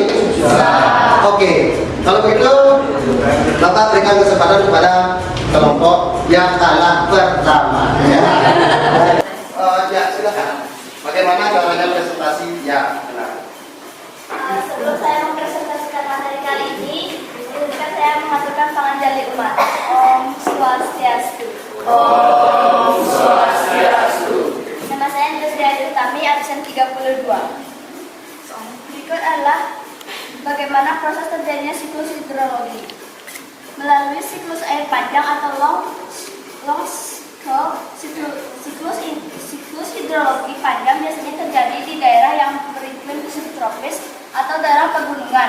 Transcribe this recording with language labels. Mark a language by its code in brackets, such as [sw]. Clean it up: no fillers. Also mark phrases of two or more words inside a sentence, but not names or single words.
[id] Oke, kalau begitu Bapak berikan kesempatan kepada kelompok yang kalah pertama. Ya, silakan. Bagaimana caranya presentasi? Ya, benar. Sebelum saya mempresentasikan materi kali ini, izinkan saya mengaturkan panganjali umat. [sa] Om Swastiastu. Om Swastiastu. [id] Nama saya Indriani Utami, absen 32. Berikut adalah bagaimana proses terjadinya siklus hidrologi. Melalui siklus air panjang atau long siklus hidrologi panjang biasanya terjadi di daerah yang beriklim subtropis atau daerah pegunungan.